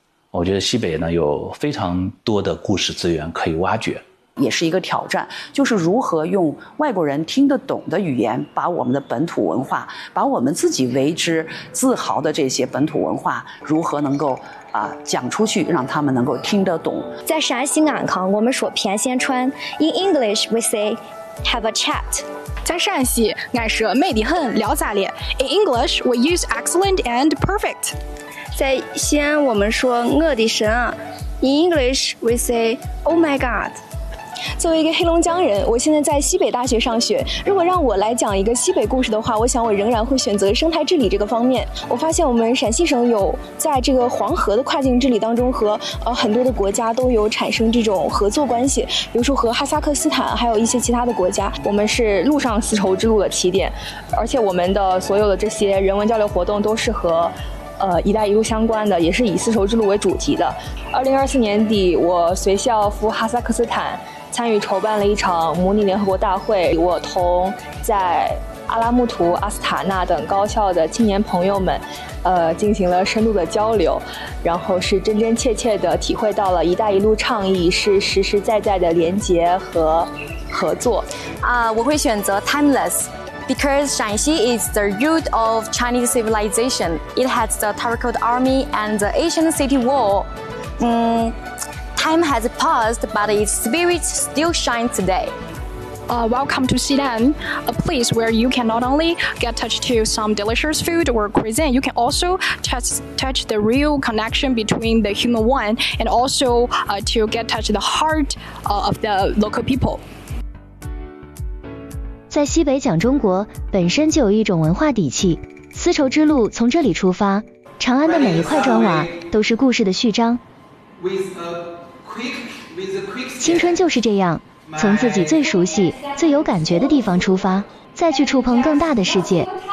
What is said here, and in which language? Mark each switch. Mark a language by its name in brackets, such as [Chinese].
[Chinese] 我觉得西北呢有非常多的故事资源可以挖掘，也是一个挑战，就是如何用外国人听得懂的语言把我们的本土文化，把我们自己为之自豪的这些本土文化如何能够讲出去，让他们能够听得懂。在陕西安康，我们说偏仙川， [English] In English we sayHave a chat. [Chinese] 在陕西，俺说美得很，聊咋咧？ [English] In English, we use excellent and perfect. [Chinese] 在西安，我们说我的神啊。 [English] In English, we say, Oh my God. [Chinese] 作为一个黑龙江人，我现在在西北大学上学。如果让我来讲一个西北故事的话，我想我仍然会选择生态治理这个方面。我发现我们陕西省有在这个黄河的跨境治理当中和很多的国家都有产生这种合作关系，比如说和哈萨克斯坦还有一些其他的国家。我们是陆上丝绸之路的起点，而且我们的所有的这些人文交流活动都是和一带一路相关的，也是以丝绸之路为主题的。 2024年底，我随校赴哈萨克斯坦参与筹办了一场模拟联合国大会，我同在阿拉木图、阿斯塔纳等高校的青年朋友们进行了深度的交流，然后是真真切切地体会到了一带一路倡议是实实在在的连结和合作。我会选择 [English] Timeless because 陕西 is the root of Chinese civilization. It has the Turkic army and the Asian city wall. Time has passed, but its spirit still shines today. Welcome to Xi'an, a place where you can not only get touch to some delicious food or cuisine, you can also touch the real connection between the human one and also to get touch the heart of the local people. [Chinese] 在西北讲中国本身就有一种文化底气，丝绸之路从这里出发，长安的每一块砖瓦都是故事的序章。青春就是这样，从自己最熟悉最有感觉的地方出发，再去触碰更大的世界。